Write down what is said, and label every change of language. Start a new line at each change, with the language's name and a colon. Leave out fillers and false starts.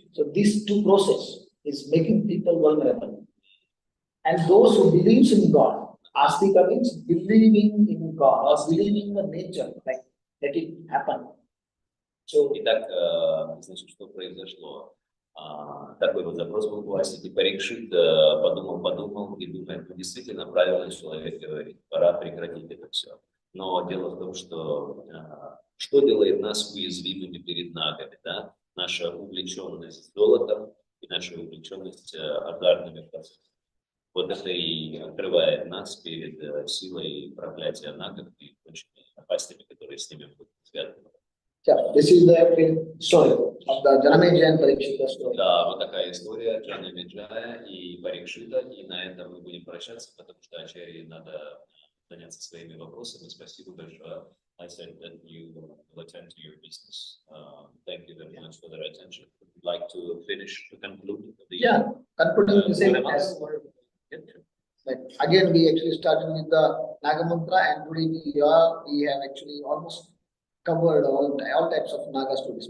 English: So these two processes is making people vulnerable. And those who believes in God, Astika means believing in God or believing in the nature, like let it happen.
Russian: Итак, значит, что произошло? Такой вот запрос был у Аси, Парикшит подумал и думает, ну, действительно правильно человек говорит, пора прекратить это все. Но дело в том, что делает нас уязвимыми перед нагами, да? Наша увлеченность золотом и наша увлеченность азартными процессами. Вот это и открывает нас перед силой проклятия нагов и прочими опасными, которые с ними будут связаны.
English: Yeah, this is the story of the Janamejaya and Parikshita story.
Russian: Да, вот такая история Джанамеджая и Парикшита, и на этом мы будем прощаться, потому что Ачарье надо заняться своими вопросами. Спасибо большое.
English: I said that you will attend to your business. Thank you very much for the attention. Would you like to conclude? Concluding the same as like, again, we actually started with the Naga mantra, and today we have actually almost covered all types of Naga stories.